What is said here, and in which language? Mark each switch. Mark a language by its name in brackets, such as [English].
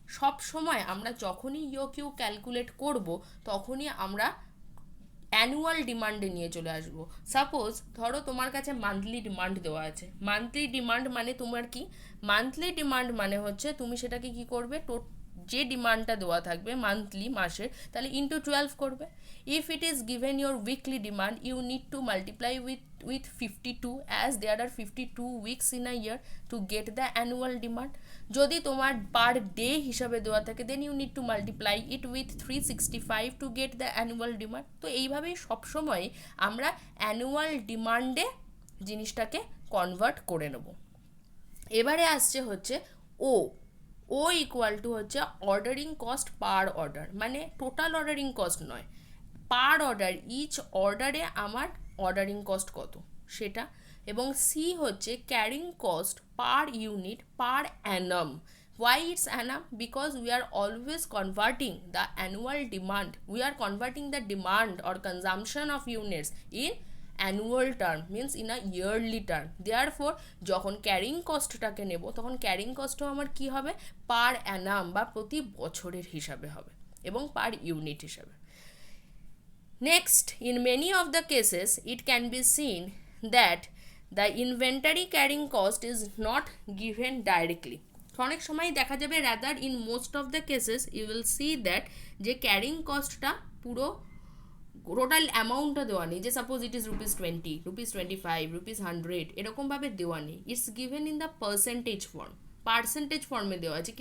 [Bangla] সব সময় আমরা যখনই কিউ ক্যালকুলেট করব তখনই আমরা অ্যানুয়াল ডিমান্ডে নিয়ে চলে আসব। সাপোজ ধরো তোমার কাছে মান্থলি ডিমান্ড দেওয়া আছে, মান্থলি ডিমান্ড মানে তোমার কি, মান্থলি ডিমান্ড মানে হচ্ছে তুমি সেটাকে কি করবে, যে ডিমান্ডটা দেওয়া থাকবে মান্থলি মাসের, তাহলে ইন্টু 12 করবে। [English] If it is given your weekly demand you need to multiply with 52 as there are 52 weeks in a year to get the annual demand. [Bangla] যদি তোমার পার ডে হিসাবে দেওয়া থাকে [English] Then you need to multiply it with 365 to get the annual demand. [Bangla] তো এইভাবেই সবসময় আমরা annual ডিমান্ডে জিনিসটাকে কনভার্ট করে নেব। এবারে আসছে হচ্ছে ও ইকুয়াল টু হচ্ছে অর্ডারিং কস্ট পার অর্ডার, মানে টোটাল অর্ডারিং কস্ট নয়, পার অর্ডার, ইচ অর্ডারে আমার অর্ডারিং কস্ট কত সেটা। এবং সি হচ্ছে carrying cost per unit per Anam. [English] Why it's annum? Because we are always converting the annual demand, we are converting the demand or consumption of units in annual term, means in a yearly term. Therefore [Bangla] যখন carrying কস্টটাকে নেব তখন carrying কস্টও আমার কি হবে, পার অ্যানাম বা প্রতি বছরের হিসাবে হবে এবং পার ইউনিট হিসাবে। [English] Next, in many of the cases, it can be seen that the inventory carrying cost is not given directly. [Bangla] অনেক সময় দেখা যাবে [English] rather in most of the cases you will see that [Bangla] যে carrying কস্টটা পুরো total অ্যামাউন্টটা দেওয়া নেই, যে [English] suppose it is [Bangla] ₹20, ₹25, ₹100 এরকমভাবে দেওয়া নেই, [English] it's given in the percentage form, [Bangla] percentage ফর্মে দেওয়া আছে।